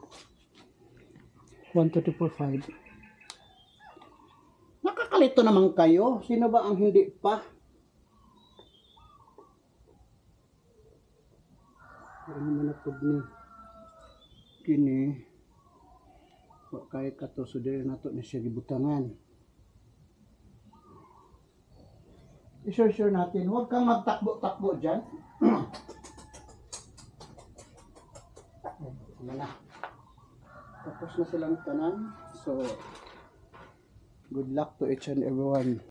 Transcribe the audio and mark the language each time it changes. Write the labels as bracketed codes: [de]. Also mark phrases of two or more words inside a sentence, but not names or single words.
[tl] 1:34.5. Nakakalito naman kayo. Sino ba ang hindi pa? Pero naman [ceb] na ni kini. Wa kay kato so dili nato ni siya gibutangan. [tl] I-sure natin. Huwag kang magtakbo-takbo dyan. Wala. [ceb] Tapos na silang tanan. [en] So, good luck to each and everyone.